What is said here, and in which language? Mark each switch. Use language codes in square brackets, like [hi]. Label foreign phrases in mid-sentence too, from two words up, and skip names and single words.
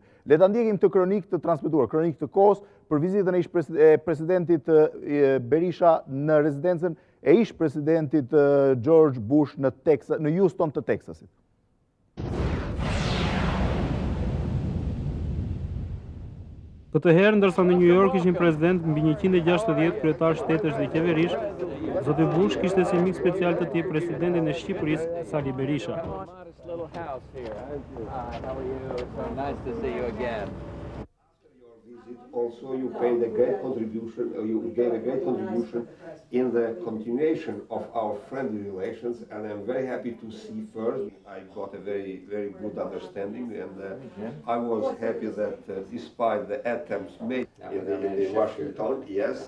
[sq] Le ta ndjekim të kronikë të transmetuar, kronikë të kohës për vizitën e presidentit Berisha në rezidencën e ish presidentit George Bush në Houston të Texasit. Këtë herë, ndërsa në New York ishin president mbi 160 kryetar shtetesh dhe qeverish, zoti Bush kishte si mik special të tij presidentin e Shqipërisë, Sali Berisha. [en] Also, you paid a great contribution, you gave a great contribution in the continuation of our friendly relations, and I'm very happy to see first. I got a very, very good understanding, and I was happy that despite the attempts made in Washington, yes.